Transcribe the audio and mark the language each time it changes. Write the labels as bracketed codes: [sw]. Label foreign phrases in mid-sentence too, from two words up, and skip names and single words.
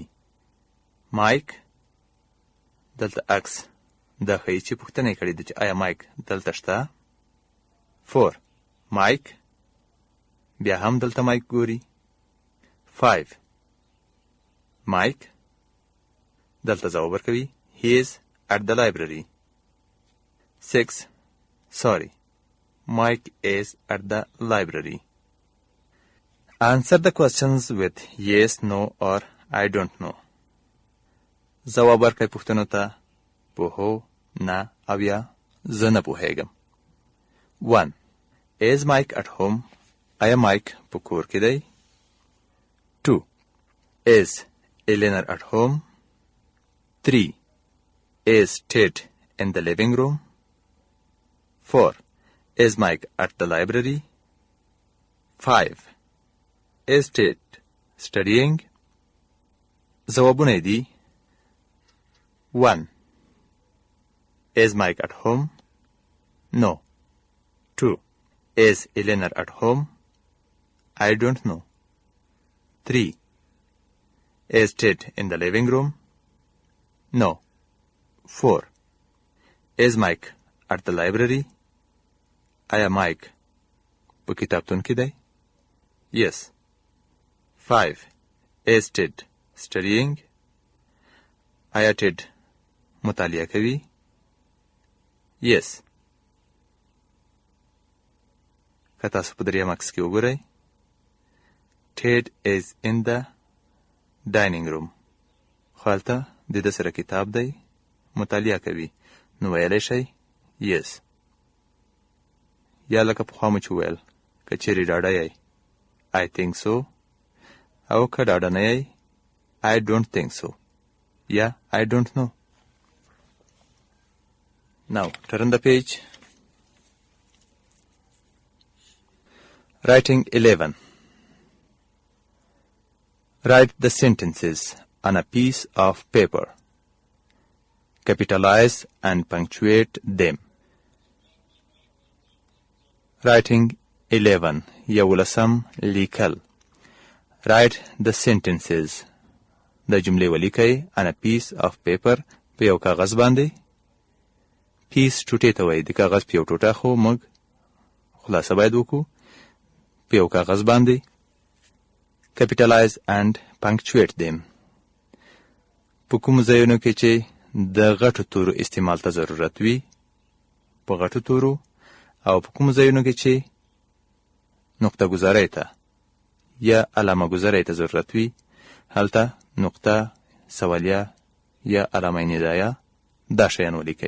[ps] Mike. دلته عکس دا ښیي چې پوښتنه یې کړې ده چې آیا مایک دلته شته؟ 4. Mike. بیا هم دلته مایک ګوري. 5. Mike. دلته ځواب ورکوي. [en] He is at the library. 6. Sorry. Mike is at the library. Answer the questions with yes, no or I don't know. [ps] ځواب ورکړئ پوښتنو ته په هو، نه او یا زه نه پوهیږم. [en] 1. Is Mike at home? [ps] آیا مایک په کور کې دی؟ 2. [en] Is Eleanor at home? 3. Is Ted in the living room? 4. Is Mike at the library? 5. Is Ted studying? [ps] ځوابونه دي. 1. [en] Is Mike at home? No. 2. Is Eleanor at home? I don't know. 3. Is Ted in the living room? No. 4. Is Mike at the library? [ps] آیا مایک په کتابتون کې دی؟ [en] Yes. 5. Is Ted studying? [ps] آیا ټیډ مطالعه کوي؟ [en] Yes. [ps] که تاسو په دریم عکس کې وګورئ. [en] Ted is in the dining room. [ps] خو هلته د ده سره کتاب دی، مطالعه کوي. نو ویلی شئ Yes. یا لکه پخوا مو چې ویل، که چیرې ډاډه یئ [en] I think so، [ps] او که ډاډه نه یئ [en] I don't think so [ps] یا [en] I don't know. Now turn the page. Writing 11. Write the sentences on a piece of paper. Capitalize and punctuate them. Writing 11. [ps] یولسم لیکل. [en] Write the sentences. [ps] د جملې ولیکئ [en] on a piece of paper. [ps] په یو کاغذ باندې. پیس ټوټې ته وایي. د کاغذ په یو ټوټه خو موږ خلاصه باید وکړو. په یو کاغذ باندې. [en] Capitalize and punctuate them. [ps] په کوم ځایونو کې چې د غټو تورو استعمال ته ضرورت وي په غټو تورو، او په کوم ځایونو کې چې نقطه ګذارۍ ته یا علامه ګذارۍ ته ضرورت وي هلته نقطه، سوالیه یا علامه ندایه دا شیان ولیکئ.